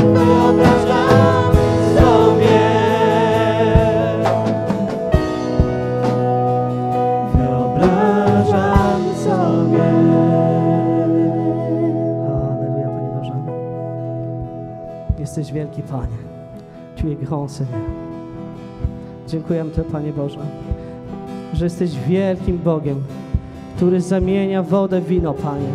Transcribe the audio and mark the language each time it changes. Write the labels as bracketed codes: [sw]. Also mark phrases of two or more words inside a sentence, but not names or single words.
[pl] Wyobrażam sobie, wyobrażam sobie. Alléluia, Panie Boże. Jesteś wielki, Panie. [fr] Tu es grand, Seigneur. [pl] Dziękujemy Tobie, Panie Boże, że jesteś wielkim Bogiem, który zamienia wodę w wino, Panie.